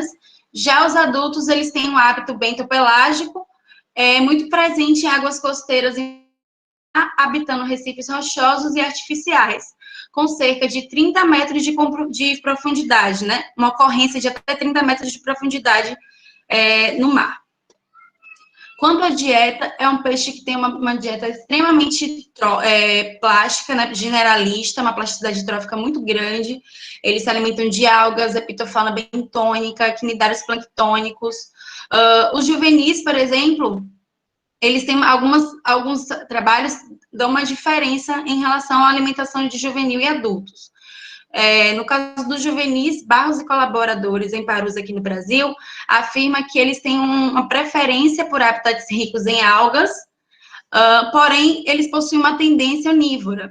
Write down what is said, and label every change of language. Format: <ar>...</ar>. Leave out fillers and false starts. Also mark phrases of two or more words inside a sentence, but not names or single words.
<pt>Já os adultos, eles têm um hábito bentopelágico, muito presente em águas costeiras, habitando recifes rochosos e artificiais, com cerca de 30 metros de profundidade, né? Uma ocorrência de até 30 metros de profundidade no mar. Quanto à dieta, é um peixe que tem uma dieta extremamente plástica, né, generalista, uma plasticidade trófica muito grande. Eles se alimentam de algas, epitofauna bentônica, quinidários planctônicos. Os juvenis, por exemplo, eles têm alguns trabalhos dão uma diferença em relação à alimentação de juvenil e adultos. No caso dos juvenis, Barros e colaboradores em parus aqui no Brasil afirma que eles têm uma preferência por habitats ricos em algas, porém, eles possuem uma tendência onívora.</pt>